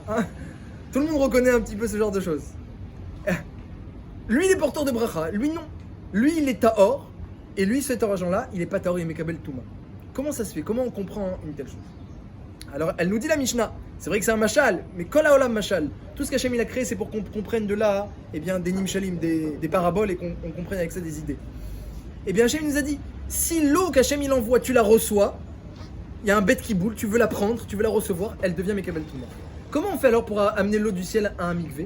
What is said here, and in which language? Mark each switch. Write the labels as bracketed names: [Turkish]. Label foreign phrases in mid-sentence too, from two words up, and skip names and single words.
[French] Hein. Tout le monde reconnaît un petit peu ce genre de choses. Lui, il est porteur de bracha, lui non. Lui, il est tahor, et lui, cet argent-là, il est pas tahor, il est [Hebrew] מקבל טומאה. [French] Comment ça se fait? Comment on comprend une telle chose? Alors, elle nous dit la Mishnah, c'est vrai que c'est un mashal, mais [Hebrew] כל העולם משל. [French] Tout ce qu'Hachem il a créé, c'est pour qu'on comprenne de là, eh bien, des nimshalim, des paraboles, et qu'on comprenne avec ça des idées. Eh bien, Hachem nous a dit, si l'eau qu'Hachem il envoie, tu la reçois, il y a un bête qui boule, tu veux la prendre, tu veux la recevoir, elle devient [Hebrew] מקבל טומאה. [French] Comment on fait alors pour amener l'eau du ciel à un mikvé?